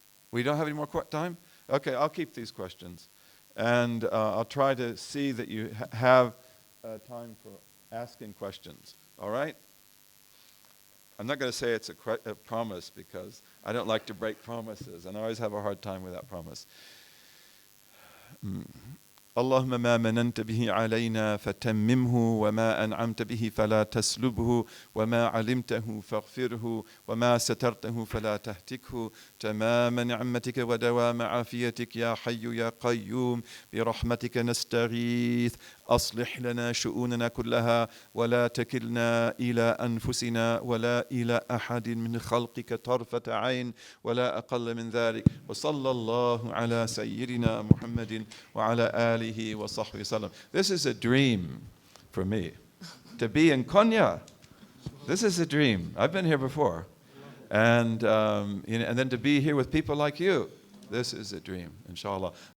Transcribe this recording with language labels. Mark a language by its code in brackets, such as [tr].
[en] We don't have any more time? Okay, I'll keep these questions. And I'll try to see that you have time for asking questions. All right? I'm not going to say it's a promise because I don't like to break promises. And I always have a hard time with that promise. [ar] اللهم ما مننت به علينا فتممه وما أنعمت به فلا تسلبه وما علمته فاغفره وما سترته فلا تهتكه تمام نعمتك ودوام عافيتك يا حي يا قيوم برحمتك نستغيث أصلح لنا شؤوننا كلها ولا تكلنا إلى أنفسنا ولا إلى أحد من خلقك طرفة عين ولا أقل من ذلك وصلى الله على سيدنا محمد وعلى آله وصحبه وسلم. [en] This is a dream for me. To be in Konya, this is a dream. I've been here before. And then to be here with people like you, this is a dream, inshallah.